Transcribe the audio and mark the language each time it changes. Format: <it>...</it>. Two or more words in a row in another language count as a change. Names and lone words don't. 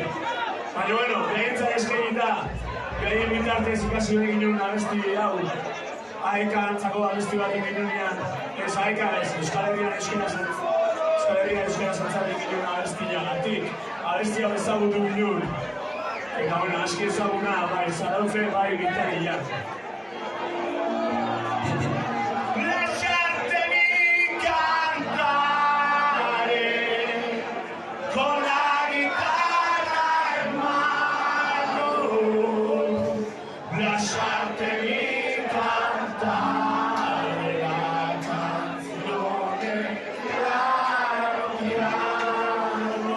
<eu>Baina, bueno, behintzat eskainita, behaien bitartez ikasi egin nuen abesti hau, Aeka antzako abesti bat egin nuenean, ez Aeka ez, Euskal Herrian euskera zantzat egin nuen abestia gatik, abesti hau ezagutu ginen. Eta, bueno, aski ezaguna, bai, zarauze, bai, gitarriak.</eu> <it>Lasciate mi cantare con la chitarra in mano. Lasciatemi cantare la canzone piano piano.</it>